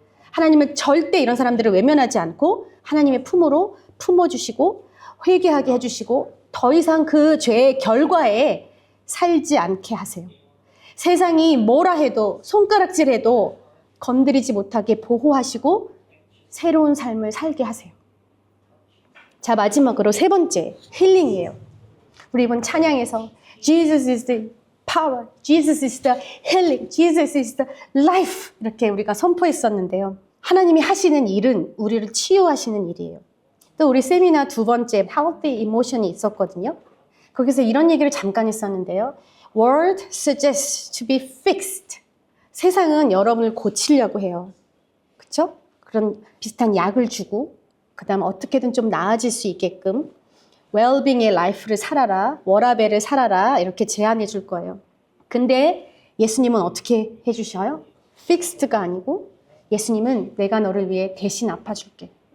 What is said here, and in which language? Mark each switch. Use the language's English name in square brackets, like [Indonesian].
[Korean] 하나님은 절대 이런 사람들을 외면하지 않고 하나님의 품으로 품어주시고 회개하게 해주시고 더 이상 그 죄의 결과에 살지 않게 하세요. 세상이 뭐라 해도 손가락질해도 건드리지 못하게 보호하시고 새로운 삶을 살게 하세요. 자, 마지막으로 세 번째, 힐링이에요. 우리 이번 찬양에서 [English] Jesus is the power, Jesus is the healing, Jesus is the life [Korean] 이렇게 우리가 선포했었는데요. 하나님이 하시는 일은 우리를 치유하시는 일이에요. 또 우리 세미나 두 번째 healthy emotion이 있었거든요. 거기서 이런 얘기를 잠깐 했었는데요. [English] World suggests to be fixed. [Korean] 세상은 여러분을 고치려고 해요. 그렇죠? 그런 비슷한 약을 주고 그 다음 어떻게든 좀 나아질 수 있게끔 웰빙의 라이프를 살아라, 워라벨을 살아라 이렇게 제안해 줄 거예요. 근데 예수님은 어떻게 해주셔요? fixed가 아니고 예수님은 내가 너를 위해 대신 아파줄게.